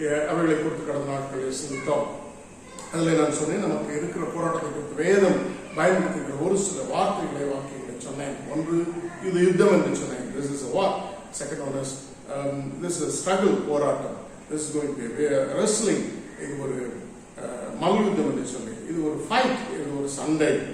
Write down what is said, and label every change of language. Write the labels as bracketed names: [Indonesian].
[Tamil] அவைகளை குறித்து கடந்த நாட்களில் சிந்தித்தோம். அதில் நான் சொன்னேன், நமக்கு இருக்கிற போராட்டத்தை குறித்து வேதம் பயன்படுத்துகிற ஒரு சில வாக்கியங்களை சொன்னேன். ஒன்று, இது யுத்தம் என்று சொன்னேன். [English] This is a war. Second one is this is a struggle, [Tamil] போராட்டம். [English] This is going to be a wrestling. [Tamil] இது ஒரு மல்யுத்தம் என்று சொல்லி, இது ஒரு ஃபைட், இது ஒரு சண்டை.